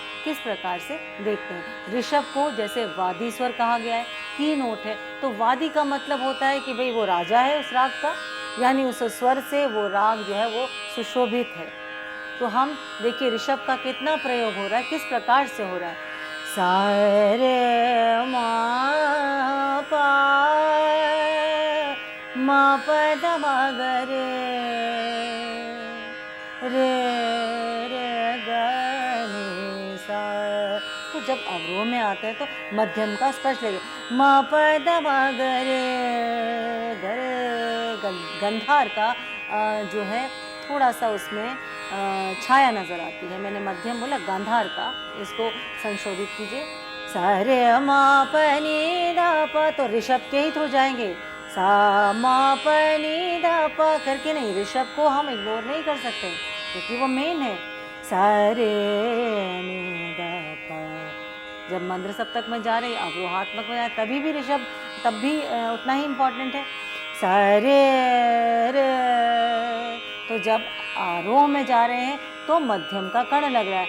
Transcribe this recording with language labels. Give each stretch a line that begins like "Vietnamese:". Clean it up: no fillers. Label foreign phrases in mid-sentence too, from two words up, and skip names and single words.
Hindi: किस प्रकार से देखते हैं। ऋषभ को जैसे वादी स्वर कहा गया है,
English: key note
Hindi: है, तो वादी का मतलब होता है कि भाई वो राजा है उस राग का, यानी उस स्वर से वो राग जो है वो सुशोभित है। तो हम देखिए ऋषभ का कितना प्रयोग हो रहा है, किस प्रकार से हो रहा है। सा रे म प म प द म ग रे रे रे ग नि सा, अवरोह में आते हैं तो मध्यम का स्पर्श लेंगे। म प ध म ग रे ग रे। गंधार का जो है थोड़ा सा उसमें छाया नजर आती है। मैंने मध्यम बोला, गांधार का इसको संशोधित कीजिए। सा रे म प नि ध प, तो ऋषभ के ही थ्रू जाएंगे। सा म प नि ध प करके नहीं, ऋषभ को हम इग्नोर नहीं कर सकते क्योंकि वो मेन है। सा रे नि ध प, जब मंद्र सप्तक में जा रहे, अवरोहात्मक में जाए तभी भी ऋषभ तब भी उतना ही इम्पोर्टेंट है। सा रे रे, तो जब आरोह में जा रहे हैं तो मध्यम का कण लग रहा है।